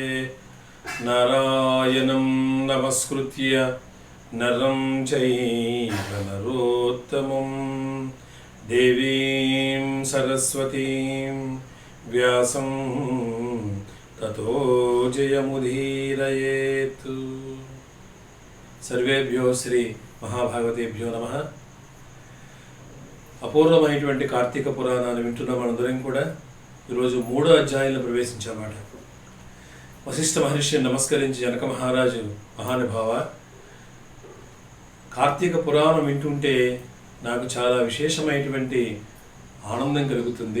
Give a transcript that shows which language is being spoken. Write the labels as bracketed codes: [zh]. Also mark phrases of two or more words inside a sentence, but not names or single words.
[sa] नारायणं नमस्कृत्य नरं चैव नरोत्तमं देवीं सरस्वतीं व्यासं ततो जयमुदीरयेत्। सर्वेभ्यो श्री महाभागवतेभ्यो नमः। [te] అపూర్వమైనటువంటి కార్తీక పురాణాన్ని వింటున్న మనందరం కూడా ఈరోజు 3వ అధ్యాయంలో ప్రవేశించామాట. వశిష్ఠ మహర్షిని నమస్కరించి జనక మహారాజు, మహానుభావ, కార్తీక పురాణం వింటుంటే నాకు చాలా విశేషమైనటువంటి ఆనందం కలుగుతుంది.